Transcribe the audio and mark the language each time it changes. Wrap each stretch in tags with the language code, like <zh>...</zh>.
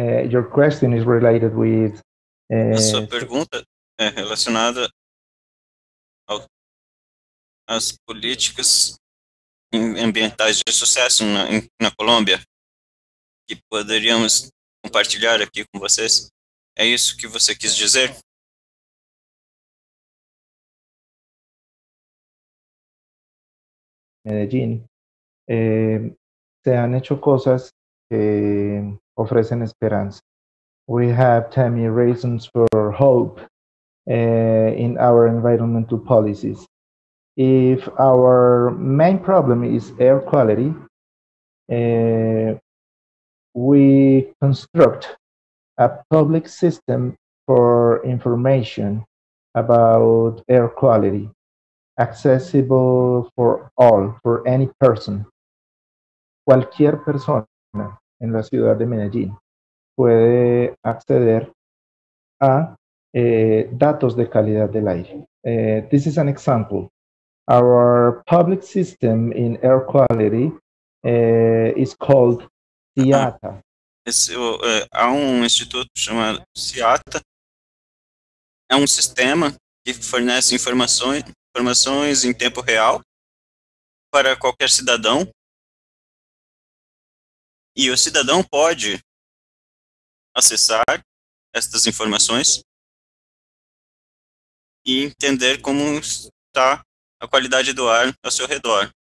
<en>Your question is related with...</en> <pt>A sua pergunta é relacionada às políticas ambientais de sucesso na Colômbia, que poderíamos compartilhar aqui com vocês. É isso que você quis dizer?</pt> <es>Medellín, se han hecho cosas que ofrecen esperanza.</es> <en>We have many reasons for hope in our environmental policies. If our main problem is air quality, we construct a public system for information about air quality. accessible for all, for any person.</en> <es>Cualquier persona en la ciudad de Medellín puede acceder a datos de calidad del aire.</es> <en>This is an example. Our public system in air quality is called CIATA.</en> <pt>Há instituto chamado CIATA. É sistema que fornece informações em tempo real para qualquer cidadão. E o cidadão pode acessar estas informações e entender como está a qualidade do ar ao seu redor.</pt>